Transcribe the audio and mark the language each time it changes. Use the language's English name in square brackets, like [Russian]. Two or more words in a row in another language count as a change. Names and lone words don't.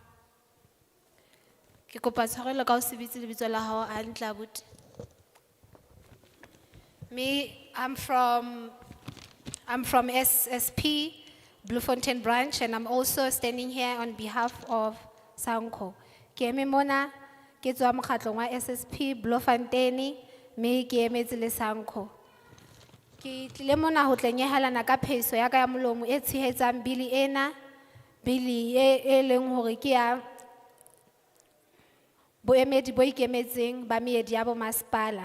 [Southern Sotho] Ke kopa tshwarelo ka ho se bitse lebitso la hao hantle abuti. [English] Me, I'm from SSP, Bloemfontein branch, and I'm also standing here on behalf of Sanko. [Southern Sotho] Ke eme mona ke tswa mokgatlong wa SSP Bloemfontein, me ke emetse le Sanko. Ke tlile mona ho tlenyehelana ka phehiso ya ka ya molomo e tshehetsang bili ena, bili e leng hore ke ya boemedi bo ikemetseng ba meedi ya bo masepala.